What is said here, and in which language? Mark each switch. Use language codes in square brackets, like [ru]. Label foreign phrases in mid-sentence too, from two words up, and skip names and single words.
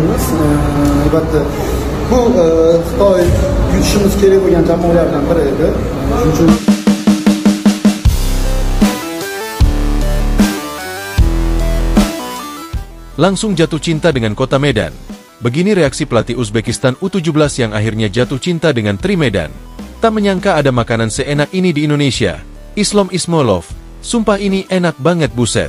[uz] albatta bu Xitoy yutishimiz kerak bo'lgan jamoalardan biri edi. Shuning uchun [id] langsung jatuh cinta dengan kota Medan. Begini reaksi pelatih Uzbekistan U17 yang akhirnya jatuh cinta dengan Tri Medan. Tak menyangka ada makanan seenak ini di Indonesia. Islam Ismailov, sumpah ini enak banget buset.